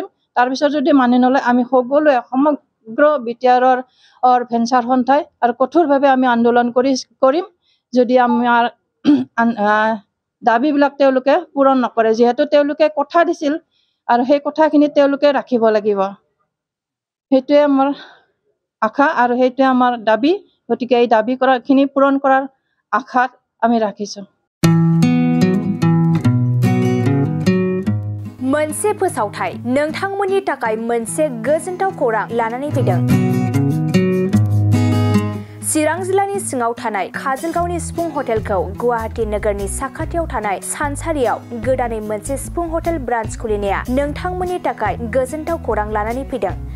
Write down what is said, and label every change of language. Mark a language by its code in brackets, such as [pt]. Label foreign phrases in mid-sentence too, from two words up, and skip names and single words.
[as] তাৰপিছত যদি মানি নলয় আমি সকলোৱে সমগ্ৰ বিটিআৰৰ ভেঞ্চাৰ সন্থাই আৰু কঠোৰভাৱে আমি আন্দোলন কৰিম যদি আমাৰ দাবীবিলাক তেওঁলোকে পূৰণ নকৰে। যিহেতু তেওঁলোকে কথা দিছিল আৰু সেই কথাখিনি তেওঁলোকে ৰাখিব লাগিব। সেইটোৱে আমাৰ আশা আৰু সেইটোৱে আমাৰ দাবী। গতিকে এই দাবী কৰাখিনি পূৰণ কৰাৰ আশাত আমি ৰাখিছোঁ। [brx] मोनसे फोसावथाय नोंथांमोननि थाखाय मोनसे गोजोनथाव खौरां लानानै फैदों। चिरां जिल्लानि सिङाव थानाय काजलगावनि सिफुं हटेलखौ गुवाहाटी नोगोरनि साखाथियाव थानाय सानसारियाव गोदानै मोनसे सिफुं हटेल ब्रान्च खुलिनाया नोंथांमोननि थाखाय गोजोनथाव खौरां लानानै फैदों।